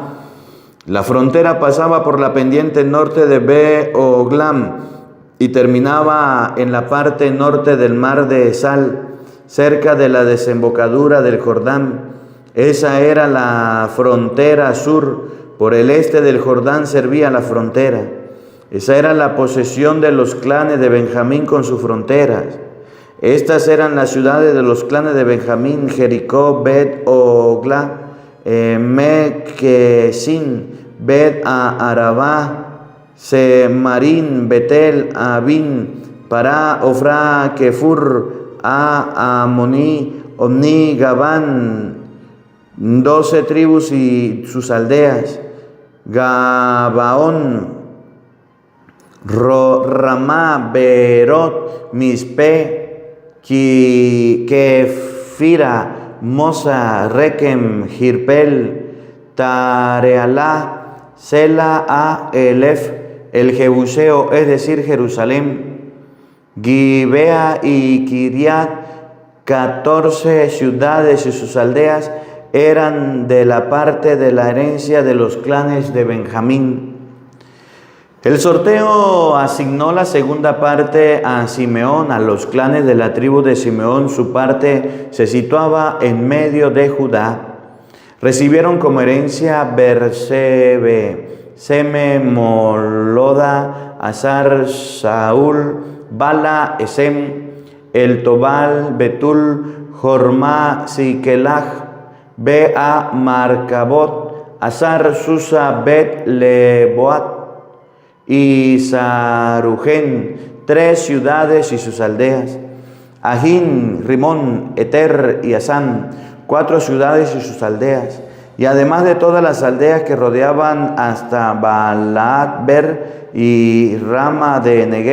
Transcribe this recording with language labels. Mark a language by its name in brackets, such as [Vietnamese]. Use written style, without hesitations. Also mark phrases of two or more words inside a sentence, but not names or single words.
[Spanish] La frontera pasaba por la pendiente norte de Be-Oglam y terminaba en la parte norte del mar de Sal, cerca de la desembocadura del Jordán. Esa era la frontera sur. Por el este del Jordán servía la frontera. Esa era la posesión de los clanes de Benjamín con sus fronteras. Estas eran las ciudades de los clanes de Benjamín: Jericó, Bet-Ogla, Mequesin, Bet-a-Arabá, Semarín, Betel, Abín, Pará, Ofra, Kefur, Amoní, Omní, Gabán, 12 tribus y sus aldeas, Gabaón, Ramá, Berot, Mispe, Kefira, Mosa, Rekem, Jirpel, Tarealá, Sela, a Elef, el Jebuseo, es decir, Jerusalén, Gibea y Kiriat, 14 ciudades y sus aldeas eran de la parte de la herencia de los clanes de Benjamín. El sorteo asignó la segunda parte a Simeón, a los clanes de la tribu de Simeón. Su parte se situaba en medio de Judá. Recibieron como herencia Bersebe, Seme, Moloda, Azar, Saúl, Bala, Esem, El Tobal, Betul, Jormá, Sikelaj, Bea, Marcabot, Azar, Susa, Bet, Leboat y Sarujén, 3 ciudades y sus aldeas. Ajín, Rimón, Eter y Asán, 4 ciudades y sus aldeas. Y además de todas las aldeas que rodeaban hasta Balaat-Ber y Rama de Negev.